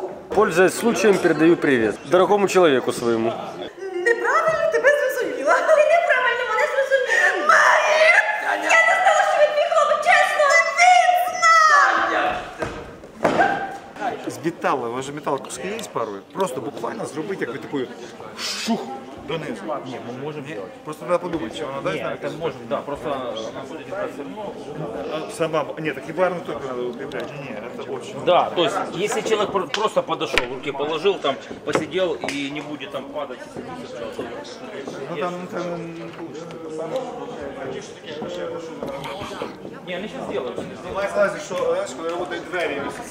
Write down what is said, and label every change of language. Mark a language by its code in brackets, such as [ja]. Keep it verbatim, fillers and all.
[ru] Пользуясь случаем, передаю привет дорогому человеку своему. [uk] Неправильно тебе зрозуміла. Ти неправильно мене зрозуміла. Марія! Я не знала, що він мій хлопець, чесно. Він знав! З металу, у вас же метал куски є парою? Просто буквально зробити якусь таку шух донизу. Ні, ми можемо зробити. Просто треба подумати, чи вона дасть. Ні, це можна, да, просто вона буде працювати. Сама, ні, так і барну тільки треба укріпляти. Ні, це [ru] очень. Да, то есть, если человек просто подошел, руки положил, там, посидел и не будет там падать. Ну там, ну там не получится. Не, они сейчас делают. Давай слазишь, что, знаешь, когда работают двери, если